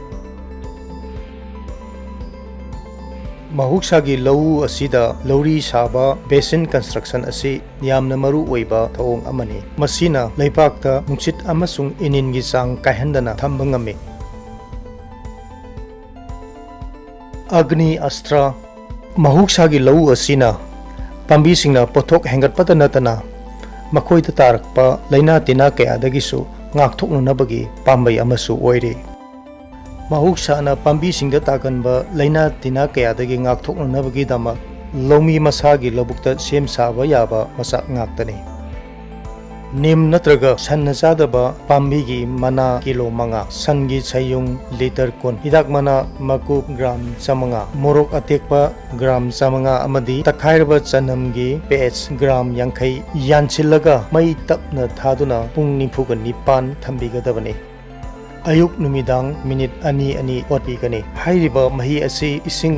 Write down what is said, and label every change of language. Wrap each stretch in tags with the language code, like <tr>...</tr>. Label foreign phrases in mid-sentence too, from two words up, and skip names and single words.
<mni>Mahushagi Lau Asida Lauri Saba Basin Construction Asi Yamna Maru Oiba Thawong Amani Masina Leipakta Nungsit Amasung Inin Gi Sang Kaihandana Thamba Ngami अग्नि अस्त्र mahuksaगी लौ असिना पांबीसिंगना पोथोक हेंगटपता नतना मखोइदा तारकपा लैना तिना कयादगिसु ngakthoknabagi pambai amasu oire mahuksaना पांबीसिंगदा तागनबा लैना तिना कयादगी ngakthoknabagi दमा लौमी मसागी लबुक्ता सेम साबा याबा मsak ngaktani नीम नत्रगा सन चादबा पांबीगी मना किलो मंगा सनगी छयुंग लीटर कुन हिदाक मना मकु ग्राम चमंगा मोरक अतेकपा ग्राम चमंगा अमदी तखाइरबा चनमगी पेज ग्राम यांखै यानसिलगा मई तपना थादुना पुंग निफुगा निपान थंबिगदबने अयुक नुमिदांग मिनिट अनि अनि ओटपिगने हाइरिबा मही असि इसिंग</mni>